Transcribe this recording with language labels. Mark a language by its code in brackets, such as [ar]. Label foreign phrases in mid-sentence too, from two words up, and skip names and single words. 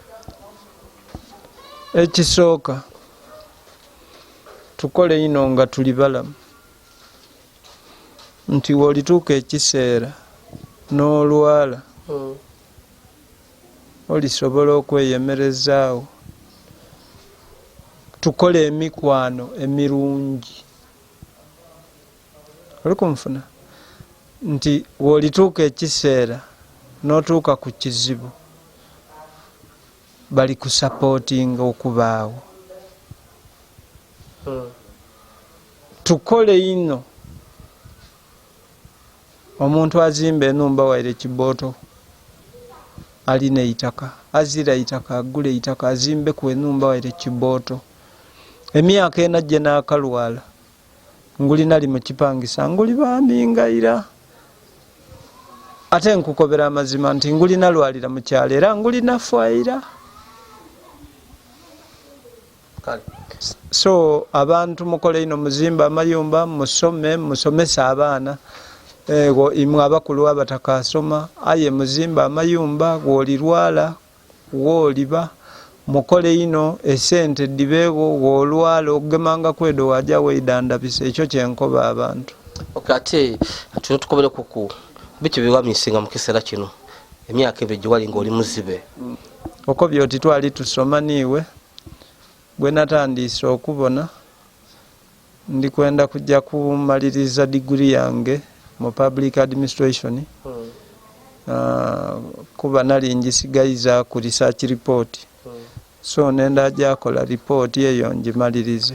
[xog] ekisooka tukole ino nga tuli balamu nti wolituuka ekiseera n'olwala olisobola okweyemerezaawo tukole emikwano emirungi oli kunfuna nti wolituuka ekiseera n'otuuka ku kizibu bali kusapootinga okubaawo tukole ino omuntu azimba enumba waire kibooto alina eitaka azira eitaka agule eitaka azimbe ku enumba waire kibooto emyaka enajje n'akalwala nguli nali mu kipangisa nguli bambingaira ate nkukobera amazima nti nguli nalwalira mu kyalo era nguli nafwaira So abantu mukole ino muzimba amayumba musomesa abaana imwe abakulu abatakasoma aye muzimba amayumba gwolirwala woliba mukole ino esente dibeego wolwala ogemanga kwedo waja weidandabisa ekyo kyenkoba abantu. Ate tuno tukobere kuku bitu biwa misinga mu kiseera kino emyaka ebiri wali ng'oli muzibe oko byoti twali tusoma niwe bwe natandise okubona ndi kwenda kujja kumaliriza degree yange mu [en] public administration [xog] kuba nali njisigayiza ku [en] research report [xog] so nenda ajakola report eyo njimalirize.